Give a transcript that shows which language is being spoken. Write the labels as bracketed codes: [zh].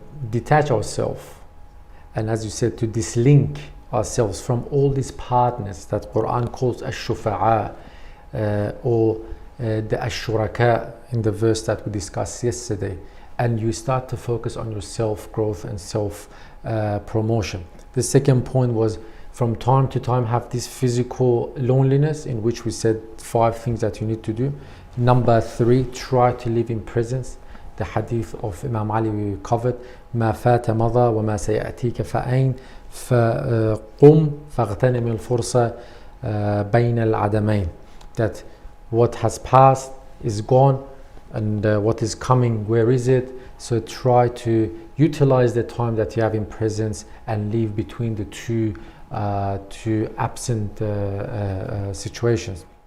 [en] detach ourselves and, as you said, to dislink ourselves from all these partners that Quran calls ash-shufa'a or the ash-shuraka in the verse that we discussed yesterday, and you start to focus on your self-growth and self-promotion. The second point was, from time to time, have this physical loneliness, in which we said 5 things that you need to do. Number 3, try to live in presence. The hadith of Imam Ali we covered, [ar] ما فات مضى وما سيأتيك فأين فقم فاغتنم الفرصة بين العدمين. [en] That what has passed is gone, and what is coming, where is it? So try to utilize the time that you have in presence and live between the two absent situations.